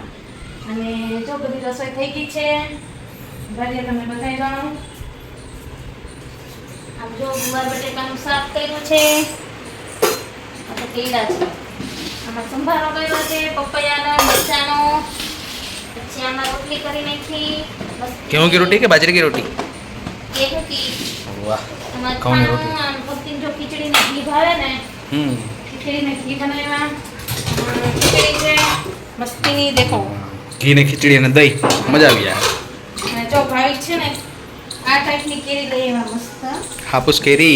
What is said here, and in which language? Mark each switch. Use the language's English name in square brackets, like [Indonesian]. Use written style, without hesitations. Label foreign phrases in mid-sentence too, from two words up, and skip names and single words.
[Gujarati] અને જો બધી રસોઈ થઈ ગઈ છે. ભલે તમે બતાવી દો. આમ જો ગુવાર બટેકાનું શાક કર્યું છે. આ તો કેળા છે. આમાં સંભારો કર્યો છે પપૈયાનો, મરચાનો. પછી આમાં રોટલી કરી નાખી. [Hindi] गेहूं की रोटी के बाजरे की रोटी? गेहूं की. वाह, [Gujarati] આમાં ઘઉંની રોટી. પત્તી જો ખીચડીને ઘી ભાવે ને, ખીચડીને ઘી બનાવ્યા. ખીચડી છે મસ્તીની, દેખો. ઘી ને ખીચડી અને દહીં, મજા આવી જાય. અને જો ભાવિક છે ને આ ટાઈપની કેરી લઈ એવા મસ્ત. હાપુસ કેરી.